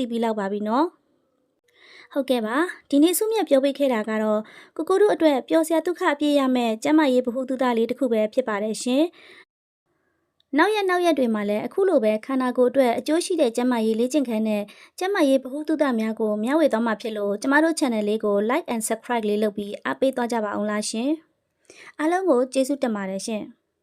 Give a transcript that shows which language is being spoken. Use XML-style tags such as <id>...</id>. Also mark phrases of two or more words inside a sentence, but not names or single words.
<my>ပြီးလောက်ပါပြီနော်ဟုတ်ကဲ့ပါဒီနေ့စုမြတ်ပြောပေးခဲ့တာကတော့ကိုကိုတို့အတွက်ပျော်စရာဒုက္ခအပြည့်ရမယ့်ကျမရေးဗဟုသုတလေးတစ်ခုပဲဖြစ်ပါတယ်ရှင်နောက်ရက်တွေမှာလည်းအခုလိုပဲခန္ဓာကိုယ်အတွက်အကျိုးရှိတဲ့ကျန်းမာရေးလေ့ကျင့်ခန်းနဲ့ကျန်းမာရေးဗဟုသုတများကိုမျှဝေသွားမှာဖြစ်လို့ကျမတို့ channel လေးကို</my> <en>like and subscribe</en> <my>လေးလုပ်ပြီးအားပေးသွားကြပါအောင်လားရှင်အားလုံးကိုကျေးဇူးတင်ပါတယ်ရှင်</my>